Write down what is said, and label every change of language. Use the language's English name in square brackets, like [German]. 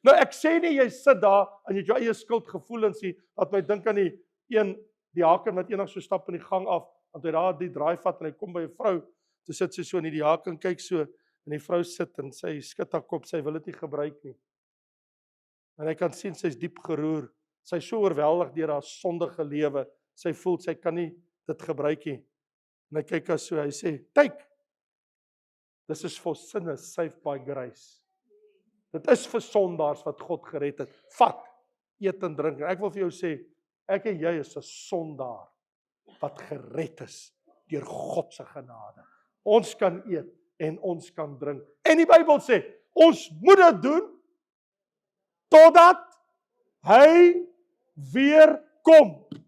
[Afrikaans] Nou ek sê nie jy sit daar en jy het jou eie skuldgevoelens nie, wat my dink aan die haken wat eendag so stap in die gang af, want hy daar die draai vat en hy kom by 'n vrou, toe sit sy so in die haken kyk so en die vrou sit en sy skud haar kop, sy wil dit nie gebruik nie. En hy kan sien sy's diep geroer. Sy's so oorweldig deur haar sondige lewe. Sy voel sy kan nie dit gebruik nie. En hy kyk haar so, hy sê, "Kyk. [English] This is for sinners saved by grace." [Afrikaans] Dit is vir sondaars wat God gered het. Vat, eet en drink. En ek wil vir jou sê, ek en jy is 'n sondaar wat gered is deur God se genade. Ons kan eet en ons kan drink. En die Bybel sê, ons moet dit doen totdat hy weer kom.